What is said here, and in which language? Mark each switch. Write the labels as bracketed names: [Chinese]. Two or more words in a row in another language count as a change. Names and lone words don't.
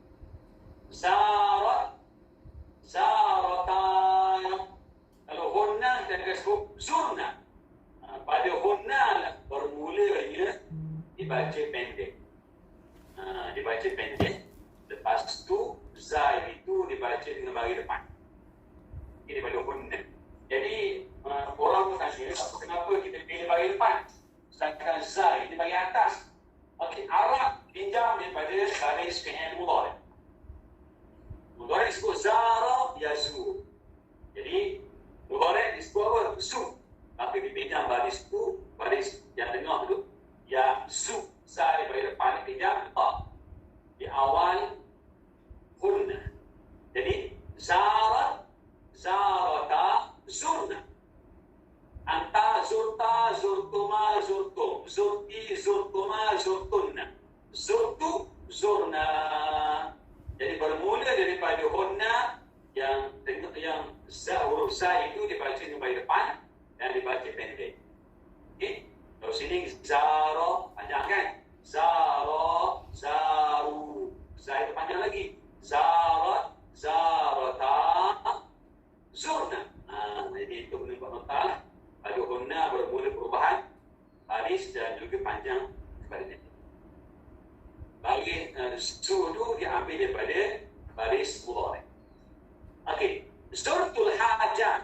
[Arabic] Zaratan. [Malay] Kalau hunna kita akan sebut zurna. Pada hunna lah bermulanya dibaca pendek. Dibaca pendek. Lepas tu zai itu dibaca dengan baris depan. Ini pada hunna. Jadi orang bertanya, kenapa kita pilih baris depan sedangkan zai di bagian atas? Okey, Arab pinjam daripada baris [Arabic] فعل مضارع'. [Malay] Mudhari' disebut [Arabic] زار يزور. [Malay] Jadi mudhari' disebut apa? [Arabic] Zu. [Malay] Tapi dipinjam baris tu, baris yang tengah tu, [Arabic] يزو. [Malay] Zai di bagian depan dipinjam di awal hunna. [Arabic] جادي زار زارتا زرن. أنت زرت زرتما زرتم. زرت زرتما زرتن. زرت زرنا. [Malay] Jadi bermula daripada hunna yang huruf sa itu dibaca dengan baris depan dan dibaca pendek. Okey. Kalau sini zara panjang kan? [Arabic] زار زاروا. [Malay] Za itu panjang lagi. [Arabic] زار زارتا زرن. [Malay] Jadi itu menunjuk nota lah. Pada hunna bermula perubahan baris dan juga panjang sebaliknya. Baris zu itu diambil daripada baris mudhari'. [Arabic] Okey, زرت الحاجة.